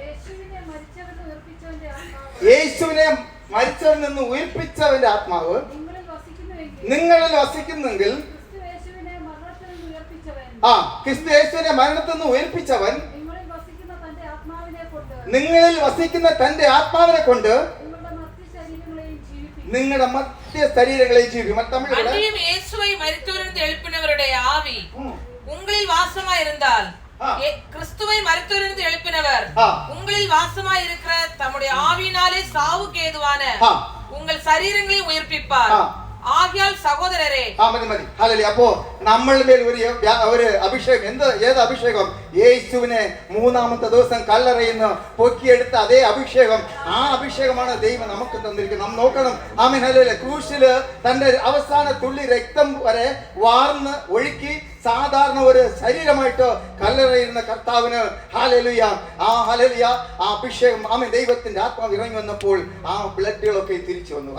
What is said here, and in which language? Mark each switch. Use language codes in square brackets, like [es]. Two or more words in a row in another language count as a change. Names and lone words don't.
[ml] യേശുവിനെ മരിച്ചവരിൽ നിന്ന് ഉയർപ്പിച്ചവന്റെ ആത്മാവ് നിങ്ങളിൽ വസിക്കുന്നെങ്കിൽ ക്രിസ്തു യേശുവിനെ മരണത്തിൽ നിന്ന് ഉയർപ്പിച്ചവൻ നിങ്ങളിൽ വസിക്കുന്ന തന്റെ ആത്മാവിനെ കൊണ്ട് നിങ്ങളുടെ മധ്യ ശരീരങ്ങളെ ജീവിക്കും. [ta] இயேசுவை மரித்தோரிலிருந்து எழுப்பினவருடைய ஆவி உங்களில் வாசமாயிருந்தால் கிறிஸ்துவை மரித்தோரிலிருந்து எழுப்பினவர் உங்களில் வாசமாயிருக்கிற தம்முடைய ஆவியினாலே சாவுக்கு ஏதுவான உங்கள் சரீரங்களை உயிர்ப்பிப்பார். [ml] ആകയാൽ സഹോദരരെ മതി ഹല്ലേലൂയ. അപ്പോ നമ്മളുടെ മേൽ ഒരു അഭിഷേകം. ഏത് അഭിഷേകം? യേശുവിനെ 3-ാമത്തെ ദിവസം കല്ലറയിൽ നിന്ന് പൊക്കിയെടുത്ത അതേ അഭിഷേകം. ആ അഭിഷേകമാണ് ദൈവം നമുക്ക് തന്നിരിക്കുന്നത്. നാം നോക്കണം. ആമേൻ. ഹല്ലേലൂയ. ക്രൂശില് തന്റെ അവസാന തുള്ളി രക്തം വരെ വാർന്ന് ഒഴുക്കി സാധാരണ ഒരു ശരീരമായിട്ട് കല്ലറയിരുന്ന കർത്താവിന് ഹല്ലേലൂയ ഹല്ലേലൂയ ആ അഭിഷേകം ആമേൻ ദൈവത്തിന്റെ ആത്മാവ് ഇറങ്ങി വന്നപ്പോൾ ആ ബ്ലഡുകളൊക്കെ തിരിച്ചു വന്നു.